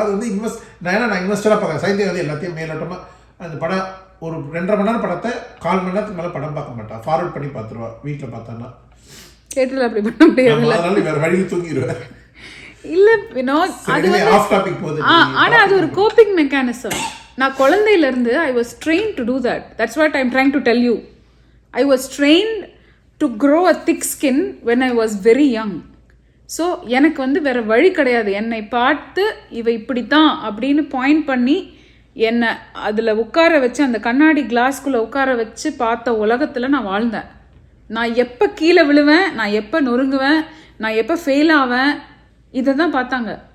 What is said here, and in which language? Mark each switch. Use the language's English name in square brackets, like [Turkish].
[Tamil] அது வந்து நான் இன்வெஸ்டடாக பார்க்குறேன். சைந்தை வந்து எல்லாத்தையும் மேலோட்டமாக அந்த படம் ஒரு 2.5 மணி நேரம் படத்தை 1/4 மணி நேரத்துக்கு மேலே படம் பார்க்க மாட்டான். ஃபார்வர்ட் பண்ணி பார்த்துருவா. வீட்டில் பார்த்தான்னா கேட்டுல அப்படி பண்ண முடியாது, அதனால வேற வழியில் தூங்கிடுவேன். இல்ல வினோத், அது ஆனா அது ஒரு கோப்பிங் மெக்கானிசம். நான் குழந்தையில இருந்து [English] I was trained to do that. That's what I'm trying to tell you. I was trained to grow a thick skin when I was very young. [Tamil] So எனக்கு வந்து வேற வழி கிடையாது. என்னை பார்த்து இவ இப்படித்தான் அப்படின்னு பாயிண்ட் பண்ணி என்னை அதில் உட்கார வச்சு அந்த கண்ணாடி கிளாஸ்குள்ளே உட்கார வச்சு பார்த்த உலகத்தில் நான் வாழ்ந்தேன். நான் எப்போ கீழே விழுவேன், நான் எப்போ நொறுங்குவேன், நான் எப்போ ஃபெயில் ஆவேன், இதை தான் பார்த்தாங்க.